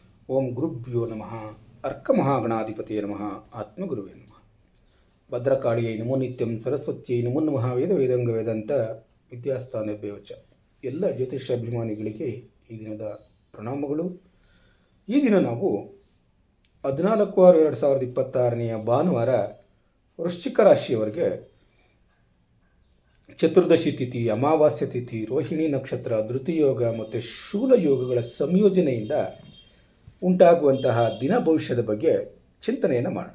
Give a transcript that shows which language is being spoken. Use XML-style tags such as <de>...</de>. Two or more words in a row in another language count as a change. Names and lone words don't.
<sa>ಓಂ ಗುರುಭ್ಯೋ ನಮಃ ಅರ್ಕಮಹಾಗಣಾಧಿಪತಿಯೇ ನಮಃ ಆತ್ಮಗುರುವೇ ನಮಃ ಭದ್ರಕಾಳಿಯೈ ನಮೋ ನಿತ್ಯಂ ಸರಸ್ವತ್ಯೈ ನಮೋ ನಮಃ ವೇದ ವೇದಾಂಗ ವೇದಾಂತ ವಿದ್ಯಾಸ್ಥಾನಭ್ಯೋ ಚ.</sa> <kn>ಎಲ್ಲ ಜ್ಯೋತಿಷಾಭಿಮಾನಿಗಳಿಗೆ ಈ ದಿನದ ಪ್ರಣಾಮಗಳು. ಈ ದಿನ ನಾವು 14/6/2026 ಭಾನುವಾರ ವೃಶ್ಚಿಕ ರಾಶಿಯವರಿಗೆ ಚತುರ್ದಶಿ ತಿಥಿ, ಅಮಾವಾಸ್ಯ ತಿಥಿ, ರೋಹಿಣಿ ನಕ್ಷತ್ರ, ಧೃತಿಯೋಗ ಮತ್ತು ಶೂಲ ಯೋಗಗಳ ಸಂಯೋಜನೆಯಿಂದ ಉಂಟಾಗುವಂತಹ ದಿನ ಭವಿಷ್ಯದ ಬಗ್ಗೆ ಚಿಂತನೆಯನ್ನು ಮಾಡೋಣ.</kn>